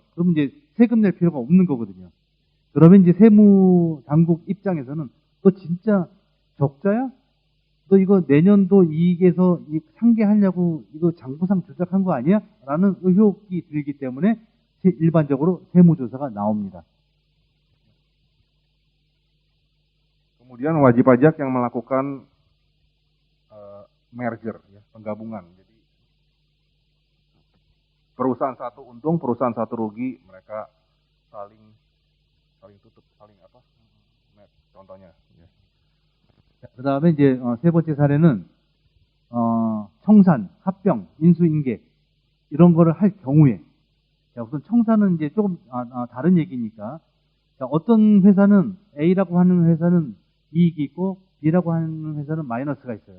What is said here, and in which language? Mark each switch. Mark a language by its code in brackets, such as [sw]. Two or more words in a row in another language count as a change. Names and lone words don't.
[ko] 그럼 이제 세금 낼 필요가 없는 거거든요. 그러면 이제 세무 당국 입장에서는 너 진짜 적자야? 너 이거 내년도 이익에서 상계하려고 이거 장부상 조작한 거 아니야? 라는 의혹이 들기 때문에 일반적으로 세무조사가 나옵니다. [id] Kemudian wajib pajak yang melakukan merger, ya, penggabungan. Jadi perusahaan satu untung, perusahaan satu rugi, mereka saling tutup, match, contohnya. Ya. [ko] 그 다음에 이제 세 번째 사례는 청산, 합병, 인수인계 이런 거를 할 경우에, 자, 우선 청산은 이제 조금 다른 얘기니까, 자, 어떤 회사는 A라고 하는 회사는 이익이 있고 B라고 하는 회사는 마이너스가 있어요.